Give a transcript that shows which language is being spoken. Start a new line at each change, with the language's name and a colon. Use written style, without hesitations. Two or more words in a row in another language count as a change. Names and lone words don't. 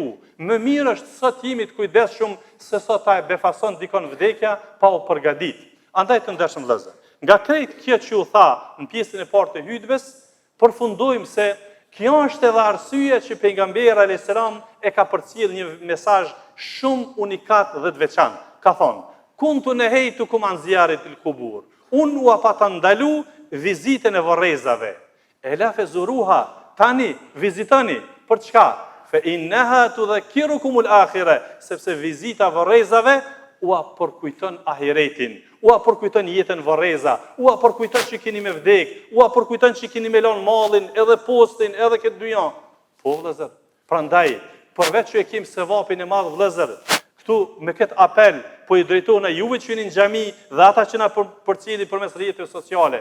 Albanian: Më mirë është sot jemi të kujdesshëm se sot ta e befason dikon vdekja pa u përgatit. Andaj të ndershëm vëllezër, nga krejt kjo që u tha në pjesën e parë të hutbes, përfundojmë se kjo është edhe arsyeja që pejgamberi
Arabic: عليه السلام
Albanian: e ka përcjell një mesazh shumë unikat dhe të veçantë. Ka thonë,
Arabic: كنت نهيتكم عن زيارة القبور.
Albanian: Unë u apata ndalu vizitën e varrezave.
Arabic: ألا فزوروها,
Albanian: tani vizitoni për çka?
Arabic: فإنها تذكركم الآخرة,
Albanian: sepse vizita varrezave u përkujton ahiretin, ua përkujton jetën varreza, ua përkujton që keni me vdek, ua përkujton që keni me lënë mallin, edhe postin, edhe këtë dynjan. Po vëllezër, prandaj, përveç që e kemi sevapin e madh vëllezër, këtu me këtë apel po i drejtohuna juve që jeni në xhami dhe ata që na përcjellin përmes rrjeteve sociale.